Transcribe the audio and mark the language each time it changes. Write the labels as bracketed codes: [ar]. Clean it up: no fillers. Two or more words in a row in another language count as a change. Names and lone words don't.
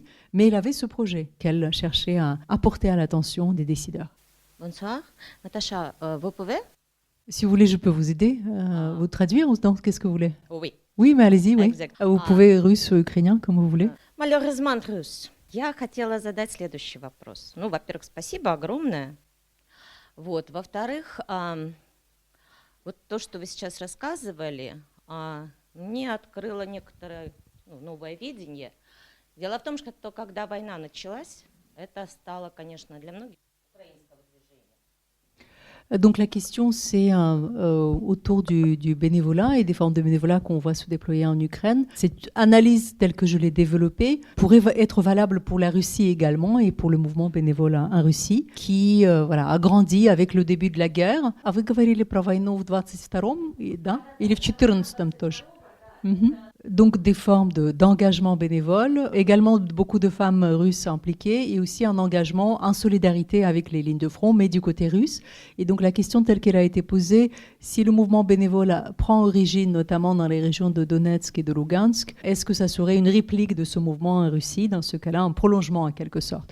[fr] Mais elle avait ce projet qu'elle cherchait à apporter à l'attention des décideurs. Bonsoir. Natacha, vous pouvez? Si vous voulez, je peux vous aider, vous traduire ou non, qu'est-ce que vous voulez? Oui. Oui, mais allez-y, oui. Exact. Vous pouvez russe ou ukrainien, comme vous voulez. Malheureusement, russe. [ru] Я хотела задать следующий вопрос. Ну, во-первых, спасибо огромное. Вот. Во-вторых, вот то, что вы сейчас рассказывали, мне открыло некоторое новое видение. Дело в том, что когда война началась, это стало, конечно, для многих украинского движения. [fr] Donc la question, c'est autour du bénévolat et des formes de bénévolat qu'on voit se déployer en Ukraine. Cette analyse telle que je l'ai développée pourrait être valable pour la Russie également et pour le mouvement bénévolat en Russie qui a grandi avec le début de la guerre. [ru] А вы говорили про войну в 22-м, да? Или в 14-м тоже? [fr] Donc des formes d'engagement bénévole, également beaucoup de femmes russes impliquées et aussi un engagement en solidarité avec les lignes de front, mais du côté russe. Et donc la question telle qu'elle a été posée, si le mouvement bénévole prend origine notamment dans les régions de Donetsk et de Lugansk, est-ce que ça serait une réplique de ce mouvement en Russie, dans ce cas-là, un prolongement en quelque sorte?